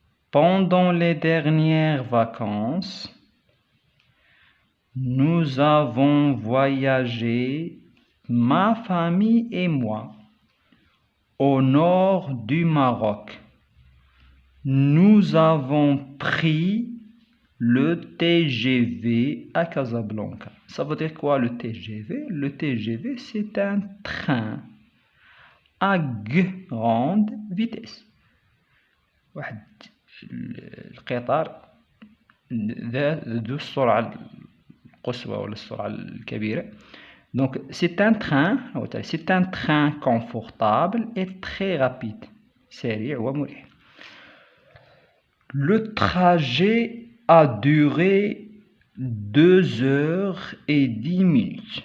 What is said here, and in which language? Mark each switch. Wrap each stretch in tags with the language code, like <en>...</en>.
<fr>Pendant les dernières vacances, nous avons voyagé, ma famille et moi, au nord du Maroc. Nous avons pris le TGV à Casablanca. Ça veut dire quoi le TGV? Le TGV c'est un train à grande vitesse.</fr> <ar>واحد القطار ذو السرعة القصوى ولا السرعة الكبيرة.</ar> <fr>Donc c'est un train confortable et très rapide.</fr> <ar>سريع ومريح.</ar> <fr>Le trajet a duré 2h10.</fr>